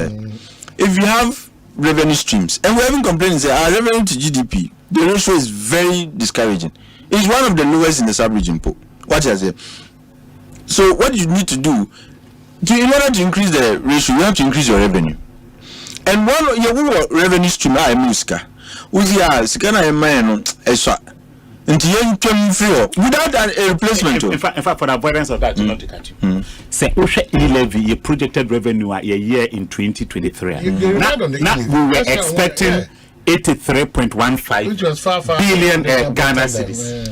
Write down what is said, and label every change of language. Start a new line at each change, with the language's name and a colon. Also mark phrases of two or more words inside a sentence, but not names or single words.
English: If you have revenue streams, and we haven't complained, say our revenue to GDP, the ratio is very discouraging. It's one of the lowest in the sub-region. What is it? So what you need to do, in order to increase the ratio, you have to increase your revenue. And one your revenue stream, I muska, uzia sikana emaeno eswa. Without a replacement. In fact, for the avoidance of that, not to cut you. Say, e-levy, your projected revenue a year in 2023. Now we were expecting 83.15 billion Ghana cedis.